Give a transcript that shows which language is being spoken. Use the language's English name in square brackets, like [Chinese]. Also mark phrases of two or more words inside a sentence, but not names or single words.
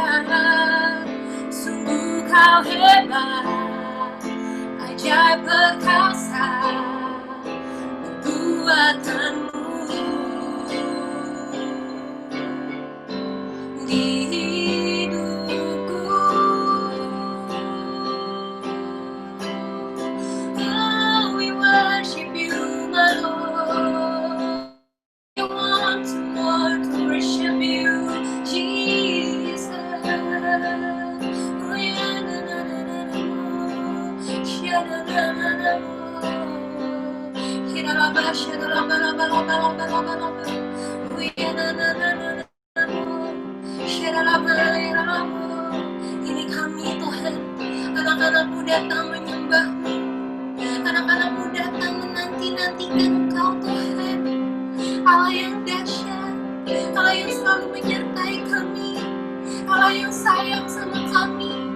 [Indonesian] Sungguh Kau hebat, ajaib perkasa perbuatanmu di hidupku. [English] Oh, we worship You, my Lord. We want more to worship You, Jesus. Oh, yeah, na, na, na, na, na. Yeah, na, na, na, na, na. [Indonesian] Ini kami Tuhan, anak-anakmu datang menyembah-Mu, anak-anakmu datang menanti-nantikan Engkau Tuhan, Allah yang dahsyat, Allah yang selalu menyertai kami, Allah yang sayang sama kami.